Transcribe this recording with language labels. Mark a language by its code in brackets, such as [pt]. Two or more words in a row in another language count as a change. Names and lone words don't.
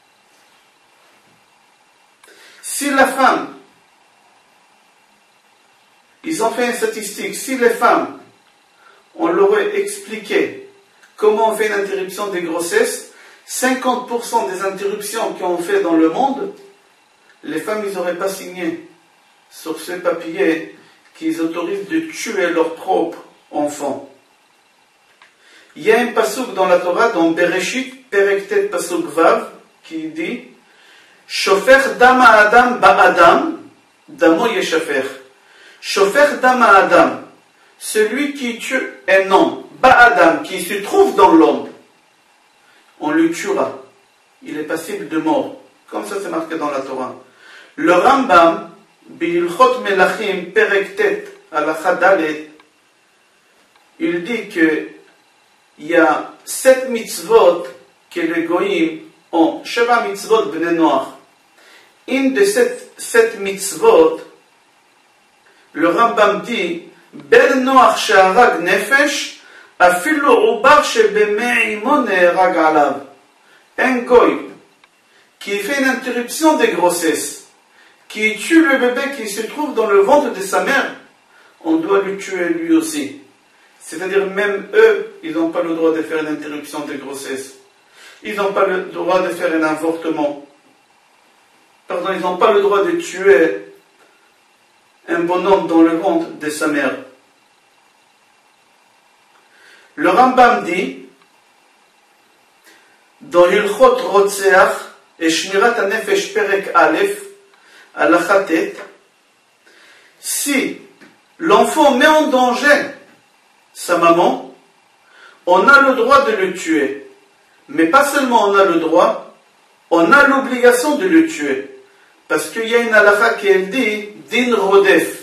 [fr] Si la femme, ils ont fait une statistique, si les femmes, on leur aurait expliqué comment on fait une interruption des grossesses, 50% des interruptions qu'on fait dans le monde, les femmes, ils n'auraient pas signé sur ces papiers qu'ils autorisent de tuer leurs propres enfants. Il y a un pasuk dans la Torah, dans Bereshit, [he] פרק ט' פסוק ו, [fr] qui dit [he] שופך דם האדם באדם דמו ישפך. שופך דם האדם, [fr] celui qui tue un homme, ba'adam, qui se trouve dans l'homme, on le tuera. Il est passible de mort. Comme ça, c'est marqué dans la Torah. Le Rambam, Bilchot Melachim, [he] פרק ט' הלכה ד, [fr] il dit que il y a 7 mitzvot que les goyim ont, [he] שבע מצוות בני נח. [fr] Une de ces 7 mitzvot, le Rambam dit, [he] בן נח שהרג נפש אפילו עובר שבמעי אמו נהרג עליו. [fr] Un goy qui fait une interruption des grossesses, qui tue le bébé qui se trouve dans le ventre de sa mère, on doit le tuer lui aussi. C'est-à-dire même eux, ils n'ont pas le droit de faire une interruption de grossesse. Ils n'ont pas le droit de faire un avortement. Pardon, ils n'ont pas le droit de tuer un bonhomme dans le ventre de sa mère. Le Rambam dit, dans Hilchot Rotseach et Shmirat HaNefesh [he] פרק א' הלכה ט, [fr] si l'enfant met en danger sa maman, on a le droit de le tuer. Mais pas seulement on a le droit, on a l'obligation de le tuer. Parce qu'il y a une halakha qui elle dit, [he] דין רודף.